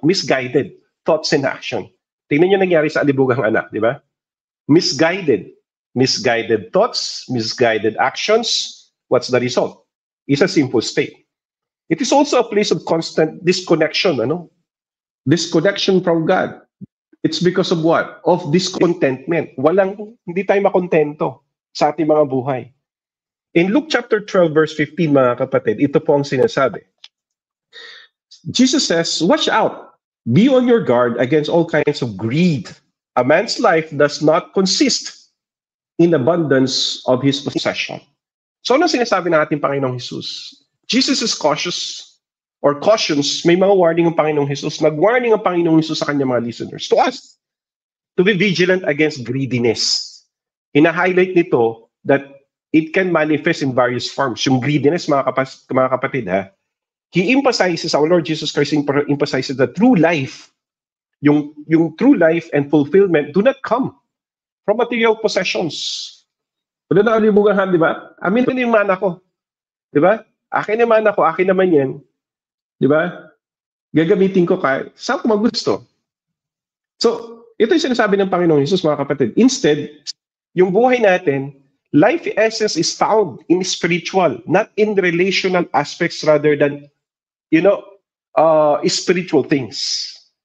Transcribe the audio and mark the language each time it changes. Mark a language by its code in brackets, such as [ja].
[en] Misguided thoughts and action. [tl] Tingnan nyo nangyari sa alibughang anak, di ba? [en] Misguided thoughts, misguided actions. What's the result? It's a sinful state. It is also a place of constant disconnection, disconnection from God. It's because of what? Of discontentment. [tl] Hindi tayo makontento sa ating mga buhay. [en] In Luke chapter 12, verse 15, [tl] mga kapatid, ito po ang sinasabi. [en] Jesus says, watch out. Be on your guard against all kinds of greed. A man's life does not consist in abundance of his possession. [tl] So ano sinasabi ng ating Panginoong Jesus? [en] Jesus is cautious or cautions, [tl] may mga warning ang Panginoong Jesus. Nag-warning ang Panginoong Jesus sa kanyang mga listeners. [en] To us, to be vigilant against greediness. [tl] Ina-highlight nito [en] that it can manifest in various forms. [tl] Yung greediness, mga kapatid, ha? [en] He emphasizes, our Lord Jesus Christ emphasizes that true life, yung true life and fulfillment do not come from material possessions. [tl] Wala na kalibugan, di ba? Amin na yung mana ko. Di ba? Akin yung mana ko, akin naman yan. Di ba? Gagamitin ko kahit saan ko magusto. So, ito yung sinasabi ng Panginoong Jesus, mga kapatid. [en] Instead, [tl] yung buhay natin, [en] life essence is found in spiritual, not in relational aspects rather than, spiritual things.